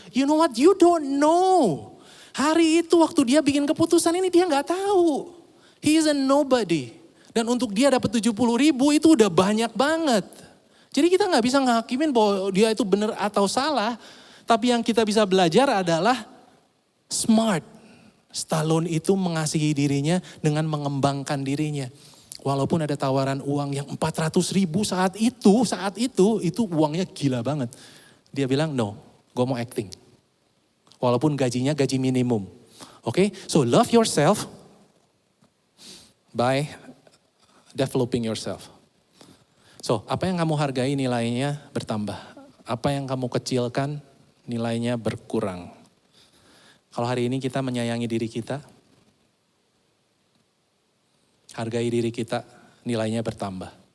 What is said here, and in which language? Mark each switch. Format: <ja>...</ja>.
<en>You know what? You don't know.</en> <id>Hari itu waktu dia bikin keputusan ini dia gak tahu.</id> <en>He is a nobody.</en> <id>Dan untuk dia dapat 70.000 itu udah banyak banget. Jadi kita gak bisa ngehakimin bahwa dia itu benar atau salah. Tapi yang kita bisa belajar adalah smart. Stallone itu mengasihi dirinya dengan mengembangkan dirinya. Walaupun ada tawaran uang yang 400.000 saat itu uangnya gila banget. Dia bilang no, gue mau acting. Walaupun gajinya gaji minimum.</id> <en>So love yourself by developing yourself.</en> <id>So, apa yang kamu hargai nilainya bertambah. Apa yang kamu kecilkan nilainya berkurang. Kalau hari ini kita menyayangi diri kita, hargai diri kita, nilainya bertambah.</id>